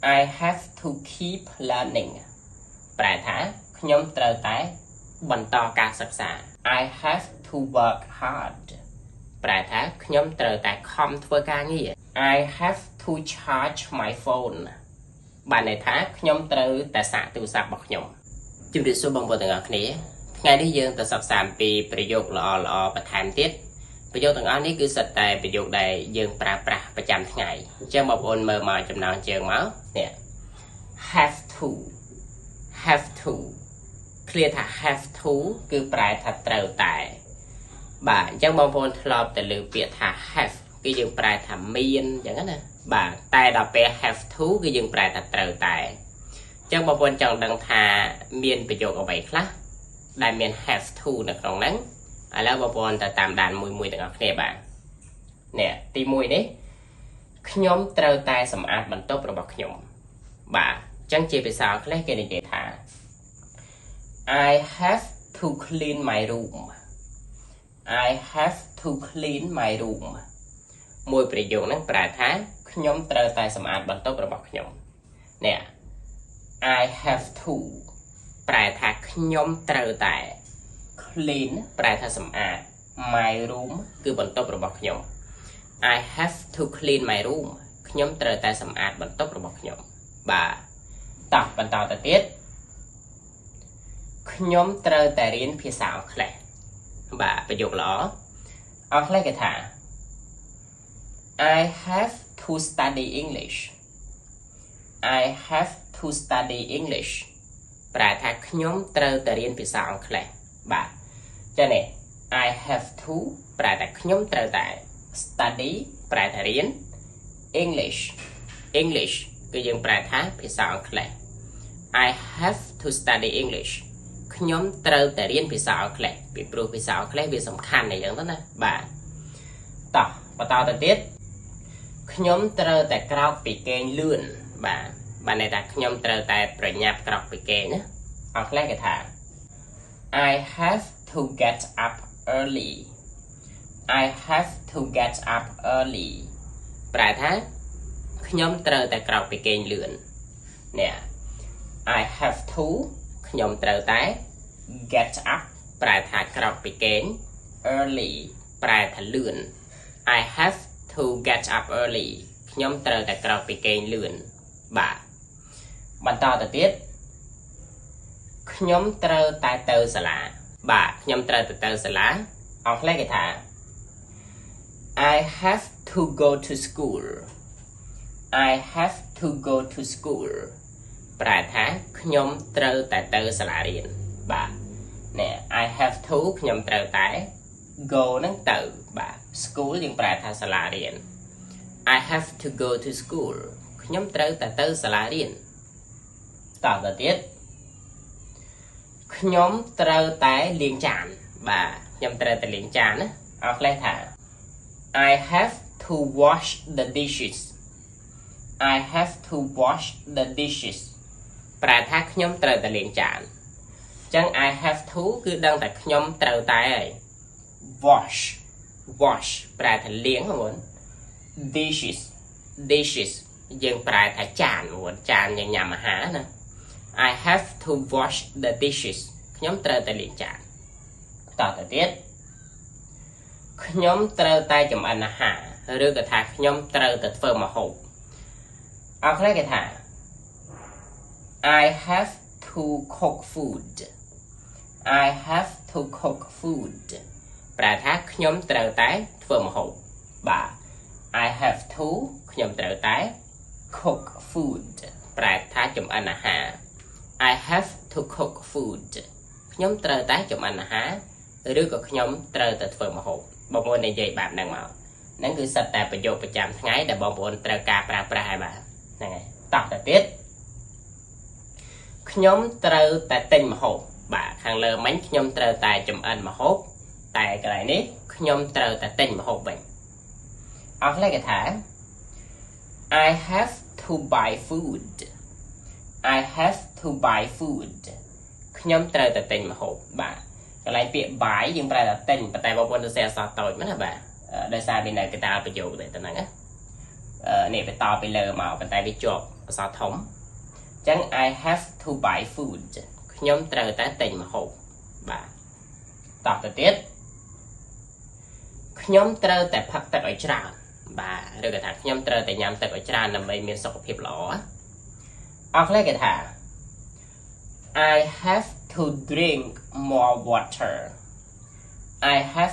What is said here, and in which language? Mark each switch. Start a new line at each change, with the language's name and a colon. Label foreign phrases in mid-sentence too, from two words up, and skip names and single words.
English: I have to keep learning
Khmer: ប្រែថាខ្ញុំត្រូវតែបន្តការសិក្សា
English: I have to work hard
Khmer: ប្រែថាខ្ញុំត្រូវ តែខំធ្វើការងារ
English: I have to charge my phone
Khmer: បានន័យថាខ្ញុំត្រូវតែសាកទូរស័ព្ទរបស់ខ្ញុំជម្រាបសួរបងប្អូនទាំងអស់គ្នាថ្ងៃនេះយើងទៅសិក្សាអំពីប្រយោគល្អៗបន្ថែមទៀតប្រយោគទាំងអស់នេះគឺសិតតែប្រយោគដែលយើងប្រើប្រាស់ប្រចាំថ្ងៃអញ្ចឹងបងប្អូនមើលមកចំណងជើងមកនេះ have
English: to clear
Khmer: ថា
English: have to
Khmer: គឺប្រែថាត្រូវតែបាទអញ្ចឹងបងប្អូនធ្លាប់តែលើពាក្យថា have គឺយើងប្រែ ថាមានអញ្ចឹងណាបាទតែដល់ពេល
English: have to
Khmer: គឺយើងប្រែថាត្រូវតែអញ្ចឹងបងប្អូនចង់ដឹងថាមានប្រយោគអ្វីខ្លះដែលមាន
English: have to
Khmer: នៅក្នុងហ្នឹងឥឡូវបងប្អូនទៅតាមដានមួយទាំងអស់គ្នាបាទនេះទី1នេះខ្ញុំត្រូវតែសម្អាតបន្ទប់របស់ខ្ញុំបាទអញ្ចឹងជាភាសាអង់គ្លេសគេនិយាយថា
English: I have to clean my room I have to clean my room មួយប្រយោគហ្នឹង
Khmer: ប្រែថាខ្ញុំត្រូវ តែសម្អាតបន្ទប់របស់ខ្ញុំនេះ
English: I have to
Khmer: ប្រែថាខ្ញុំត្រូវតែ clean ប្រែថាសម្អាត
English: my room
Khmer: គឺបន្ទប់របស់ខ្ញុំ
English: I have to clean my room
Khmer: ខ្ញុំត្រូវតែសម្អាតបន្ទប់របស់ខ្ញុំបាទតោះបន្តទៅទៀតខ្ញុំត្រូវតែរៀនភាសាអង់គ្លេសបាទប្រយោគល្អអង់គ្លេសគេថា
English: I have to study English I have to study English
Khmer: ប្រែថាខ្ញុំត្រូវតែរៀនភាសាអង់គ្លេសបាទចឹងនេះ
English: I have to
Khmer: ប្រែថាខ្ញុំត្រូវតែ study ប្រែថារៀន English គឺយើងប្រែថា ភាសាអង់គ្លេស
English: I have to study English
Khmer: ខ្ញុំត្រូវតែរៀនភាសាអង់គ្លេសពីព្រោះភាសាអង់គ្លេសវាសំខាន់អញ្ចឹងទៅណាបាទ តោះបន្តទៅទៀតខ្ញុំត្រូវតែក្រោកពីគេងលឿនបាទន័យថាខ្ញុំត្រូវតែប្រញាប់ក្រោក ពីគេងណាអង់គ្លេសគេថា
English: I have to get up early I have to get up early
Khmer: ប្រែថាខ្ញុំត្រូវតែក្រោកពីគេងលឿននេះ
English: I have to
Khmer: ខ្ញុំត្រូវតែ
English: get up
Khmer: ប្រែថាក្រោកពីគេង early ប្រែថាលឿន
English: I have to get up early
Khmer: ខ្ញុំត្រូវតែក្រោកពីគេងលឿនបាទបន្តទៅទៀត ខ្ញុំត្រូវតែទៅសាលាបាទខ្ញុំត្រូវតែទៅសាលាអង់គ្លេសគេថា
English: I have to go to school I have to go to school
Khmer: ប្រែថាខ្ញុំត្រូវតែទៅសាលារៀនបាទនេះ
English: I have to
Khmer: ខ្ញុំត្រូវតែ go នឹងទៅបាទ school យើងប្រែថាសាលារៀន
English: I have to go to school
Khmer: ខ្ញុំត្រូវតែទៅសាលារៀនតទៅទៀត ខ្ញុំត្រូវតែលាងចានបាទខ្ញុំត្រូវតែលាងចានណាអង់គ្លេសថា
English: I have to wash the dishes I have to wash the dishes
Khmer: ប្រែថាខ្ញុំត្រូវតែលាងចានអញ្ចឹង
English: I have to
Khmer: គឺដឹងតែខ្ញុំត្រូវតែហើយ wash ប្រែថាលាងហ្នឹង dishes យើងប្រែថាចានចានយើងញ៉ាំអាហារណា
English: I have to wash the dishes
Khmer: ខ្ញុំត្រូវតែលាងចានតទៅទៀត ខ្ញុំត្រូវតែចម្អិនអាហារឬក៏ថាខ្ញុំត្រូវតែធ្វើម្ហូបអង់គ្លេសគេថា
English: I have to cook food I have to cook food
Khmer: ប្រែថាខ្ញុំត្រូវតែធ្វើម្ហូបបាទ
English: I have to
Khmer: ខ្ញុំត្រូវតែ
English: cook food
Khmer: ប្រែថាចម្អិនអាហារ
English: I have to cook food
Khmer: ខ្ញុំត្រូវតែចម្អិនអាហារឬក៏ខ្ញុំត្រូវតែធ្វើម្ហូបបងប្អូននិយាយបែបហ្នឹងមកហ្នឹងគឺសិតតែប្រយោគប្រចាំថ្ងៃដែលបងប្អូនត្រូវការប្រើប្រាស់ហើយបាទហ្នឹងហើយតោះទៅទៀត ខ្ញុំត្រូវតែទិញម្ហូបបាទខាងលើមិញខ្ញុំត្រូវតែចម្អិនម្ហូបតែកន្លែងនេះខ្ញុំ ត្រូវតែទិញម្ហូបវិញអង់គ្លេសគេថា
English: I have to buy food I have to buy food
Khmer: ខ្ញុំត្រូវតែទិញម្ហូបបាទកន្លែងពាក្យ buy យើងប្រែថាទិញប៉ុន្តែបងប្អូនទៅសេអក្សរតូចមែនណាបាទដោយសារវានៅកតាលប្រយោគតែហ្នឹងណានេះបន្តពីលើមកប៉ុន្តែវាជាប់អក្សរធំចឹង
English: I have to buy food
Khmer: ខ្ញុំត្រូវតែទិញម្ហូបបាទតទៅទៀត ខ្ញុំត្រូវតែផឹកទឹកឲ្យច្រើនបាទឬក៏ថាខ្ញុំត្រូវតែញ៉ាំទឹកឲ្យច្រើនដើម្បីមានសុខភាពល្អអង់គ្លេសគេថា
English: I have to drink more water I have